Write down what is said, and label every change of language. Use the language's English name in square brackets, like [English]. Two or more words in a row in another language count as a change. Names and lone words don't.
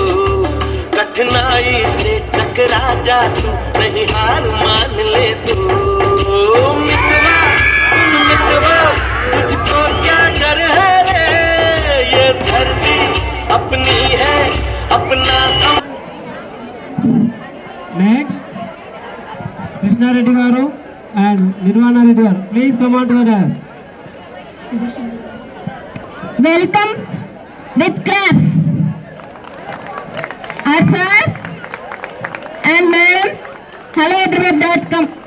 [Bhojpuri] कठिनाई से टकरा जा तू, नहीं हार मान ले तू। मित्रवा सुन मित्रवा, तुझको क्या डर अपना [English] Next, Krishna Reddy garu and Nirvana Reddy garu. Please come on to the dais. Welcome with claps. Our sir and madam, hellohyderabad.com.